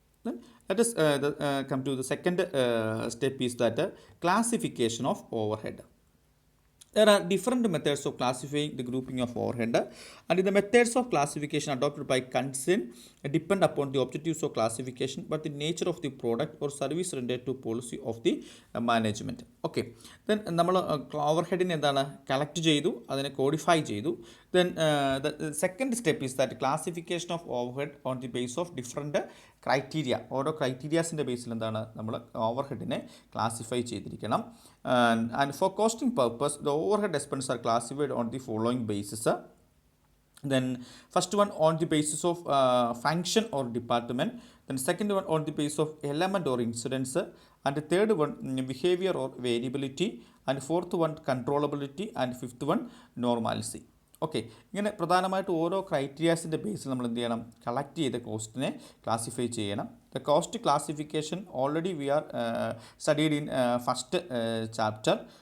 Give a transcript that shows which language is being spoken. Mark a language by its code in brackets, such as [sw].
[en] Then let us come to the second step is that classification of overhead. There are different methods of classifying the grouping of overhead, and the methods of classification adopted by concern depend upon the objectives of classification, but the nature of the product or service rendered to policy of the management. Okay, then [ml] നമ്മൾ ഓവർഹെഡിനെ collect ചെയ്തു, അതിനെ codify ചെയ്തു. [en] Then the second step is that classification of overhead on the base of different criteria. [ml] ഓരോ ക്രൈറ്റീരിയാസിൻ്റെ ബേസിൽ നമ്മൾ ഓവർഹെഡിനെ classify ചെയ്തിരിക്കണം. [en] And for costing purpose, the overhead expenses are classified on the following basis. Then first one on the basis of function or department, then second one on the basis of element or incidence, and the third one behavior or variability, and fourth one controllability, and fifth one normalcy. [ml] Okay, ഇങ്ങനെ പ്രധാനമായിട്ട് ഓരോ ക്രൈറ്റീരിയാസിൻ്റെ ബേസിൽ നമ്മൾ collect ചെയ്ത കോസ്റ്റിനെ classify ചെയ്യണം. [en] The cost classification already we are studied in first chapter.